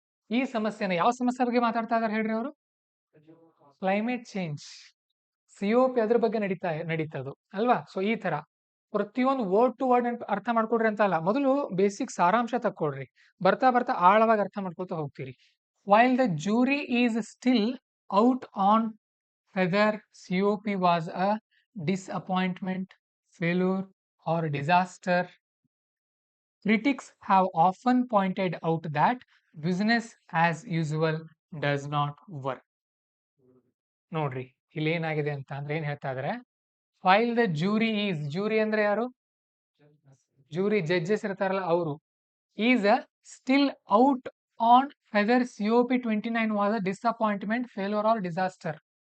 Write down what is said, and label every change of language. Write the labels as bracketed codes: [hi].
[kn] ಈ ಸಮಸ್ಯೆನ, ಯಾವ ಸಮಸ್ಯೆ ಬಗ್ಗೆ ಮಾತಾಡ್ತಾ ಇದಾರೆ ಹೇಳ್ರಿ ಅವರು? Climate change. COP ಅದ್ರ ಬಗ್ಗೆ ನಡೀತದು ಅಲ್ವಾ? ಸೊ ಈ ತರ ಪ್ರತಿಯೊಂದು ವರ್ಡ್ ಟು ವರ್ಡ್ ಅರ್ಥ ಮಾಡ್ಕೊಡ್ರಿ ಅಂತ ಅಲ್ಲ, ಮೊದಲು ಬೇಸಿಕ್ ಸಾರಾಂಶ ತಕ್ಕೊಡ್ರಿ, ಬರ್ತಾ ಬರ್ತಾ ಆಳವಾಗಿ ಅರ್ಥ ಮಾಡ್ಕೊಳ್ತಾ ಹೋಗ್ತೀರಿ. [en] While the jury is still out on whether COP was a disappointment, failure, or disaster. Critics have often pointed out that business as usual does not work. [kn] ನೋಡ್ರಿ ಇಲ್ಲಿ ಏನಾಗಿದೆ ಅಂತ ಅಂದ್ರೆ ಏನ್ ಹೇಳ್ತಾ ಇದಾರೆ, [en] fail the jury [kn] ಅಂದ್ರೆ ಯಾರು, ಜೂರಿ ಜಡ್ಜಸ್ ಇರ್ತಾರಲ್ಲ ಅವರು, [en] Is still out on whether COP29 was a disappointment, failure or disaster.